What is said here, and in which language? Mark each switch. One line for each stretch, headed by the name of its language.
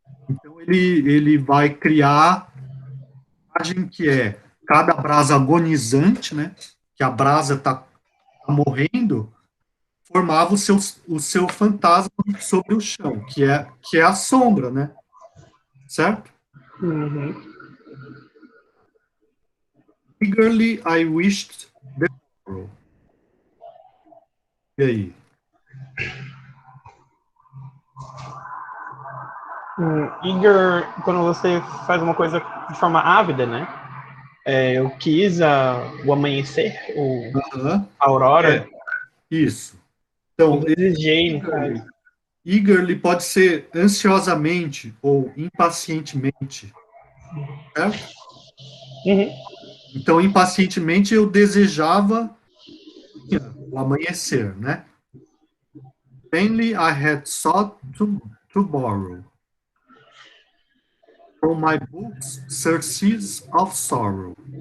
Portuguese: Então, ele vai criar a imagem que é cada brasa agonizante, né? Que a brasa está morrendo, formava o seu fantasma sobre o chão, que é a sombra, né? Certo? Uhum.
English: Eagerly I wished the sorrow.
Portuguese: E aí? Eager, quando você faz uma coisa de forma ávida, né? Eu quis o amanhecer, Aham. a aurora. Isso. Eu Então, desejei, no caso. eagerly pode ser ansiosamente ou impacientemente, certo? Uhum. Então, impacientemente eu desejava o amanhecer, né?
English: Vainly I had sought to borrow from my books surcease of sorrow.